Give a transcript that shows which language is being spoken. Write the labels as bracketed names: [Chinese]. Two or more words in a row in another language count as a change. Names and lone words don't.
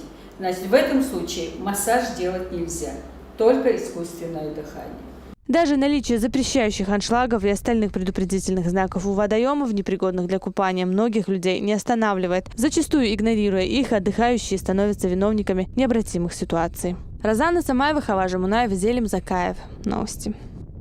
[Russian] Значит, в этом случае массаж делать нельзя, только искусственное дыхание. Даже наличие запрещающих аншлагов и остальных предупредительных знаков у водоемов, непригодных для купания, многих людей не останавливает. Зачастую, игнорируя их, отдыхающие становятся виновниками необратимых ситуаций. Розана Самаева, Хава Жамунаев, Зелим Закаев. Новости.